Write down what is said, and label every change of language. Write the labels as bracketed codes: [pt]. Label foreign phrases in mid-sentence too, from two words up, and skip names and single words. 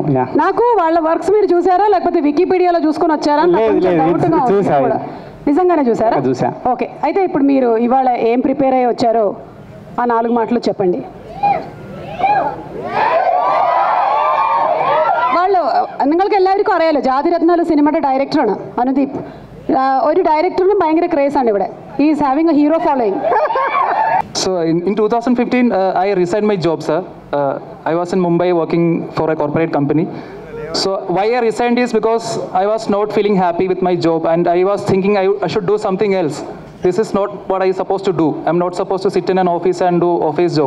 [te] నాకు వాళ్ళ వర్క్స్ మీరు చూసారా లేకపోతే వికీపీడియాలో చూసుకొని వచ్చారా? నిజంగానే చూసారా? చూసా. ఓకే, అయితే ఇప్పుడు మీరు ఇవాళ ఏం ప్రిపేర్ అయ్యి వచ్చారో ఆ 4 మాటలు చెప్పండి. వాళ్ళు [ml] നിങ്ങൾക്ക് എല്ലാവർക്കും അറിയാലോ ജാതിരത്നാല് സിനിമയുടെ ഡയറക്ടറാണ് അനുദീപ്. ഒരു ഡയറക്ടറിന് ഭയങ്കര ക്രേസ് ആണ് ഇവിടെ. [en] he is having a hero following. So in 2015 I resigned my job, sir. I was in Mumbai working for a corporate company. So why I resigned is because I was not feeling happy with my job and I was thinking I should do something else. This is not what I supposed to do. I'm not supposed to sit in an office and do office job.